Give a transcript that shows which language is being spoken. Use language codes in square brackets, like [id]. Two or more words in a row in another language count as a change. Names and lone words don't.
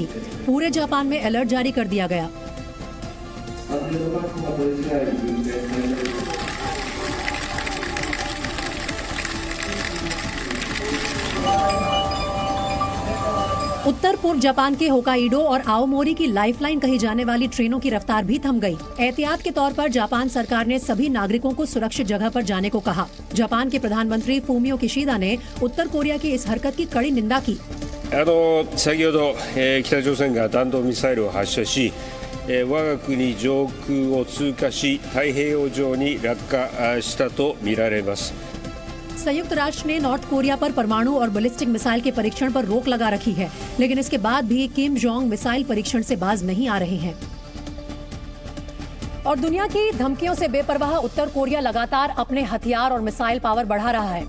[hi] पूरे जापान में अलर्ट जारी कर दिया गया। उत्तर पूर्व जापान के होकाइडो और आओमोरी की लाइफलाइन कही जाने वाली ट्रेनों की रफ्तार भी थम गई। एहतियात के तौर पर जापान सरकार ने सभी नागरिकों को सुरक्षित जगह पर जाने को कहा। जापान के प्रधानमंत्री फूमियो किशिदा ने उत्तर कोरिया की इस हरकत की कड़ी निंदा की। [ja] 先ほど、北朝鮮が弾道ミサイルを発射し、我が国上空を通過し太平洋上に落下したとみられます。 [hi] संयुक्त राष्ट्र ने नॉर्थ कोरिया पर परमाणु और [en] ballistic missile [hi] के परीक्षण पर रोक लगा रखी है, लेकिन इसके बाद भी किम जोंग मिसाइल परीक्षण से बाज नहीं आ रहे हैं। और दुनिया की धमकियों से बेपरवाह उत्तर कोरिया लगातार अपने हथियार और [en] missile power [hi] बढ़ा रहा है।